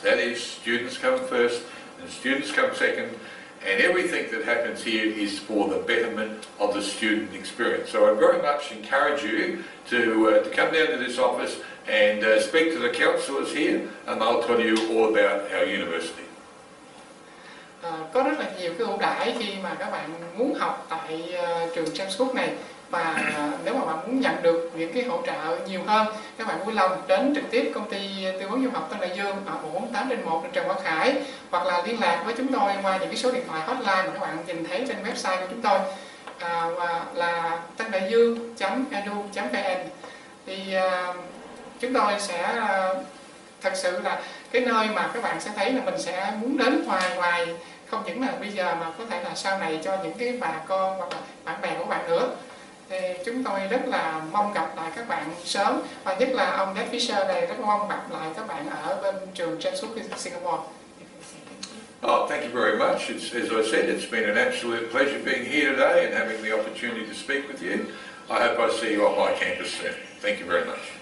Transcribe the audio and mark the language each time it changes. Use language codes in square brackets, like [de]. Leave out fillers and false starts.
[en] That is, students come first and students come second. And everything that happens here is for the betterment of the student experience. So I very much encourage you to come down to this office and speak to the counsellors here, and they'll tell you all about our university. [vi] Có rất là nhiều cái ưu đãi khi mà các bạn muốn học tại trường QUÍC này, và nếu mà bạn muốn nhận được những cái hỗ trợ nhiều hơn, các bạn vui lòng đến trực tiếp công ty tư vấn du học Tân Đại Dương ở 148/1 trên Trần Quang Khải, hoặc là liên lạc với chúng tôi qua những cái số điện thoại hotline mà các bạn nhìn thấy trên website của chúng tôi, và là tandaiduong.edu.vn. Thì chúng tôi sẽ thật sự là cái nơi mà các bạn sẽ thấy là mình sẽ muốn đến hoài, không những là bây giờ mà có thể là sau này cho những cái bà con hoặc là bạn bè của bạn nữa. Thì chúng tôi rất là mong gặp lại các bạn sớm, và nhất là ông Dad Fisher này rất mong gặp lại các bạn ở bên trường QUÍC Singapore. [en] Oh, thank you very much. As I said, it's been an absolute pleasure being here today and having the opportunity to speak with you. I hope I see you on my campus soon. Thank you very much.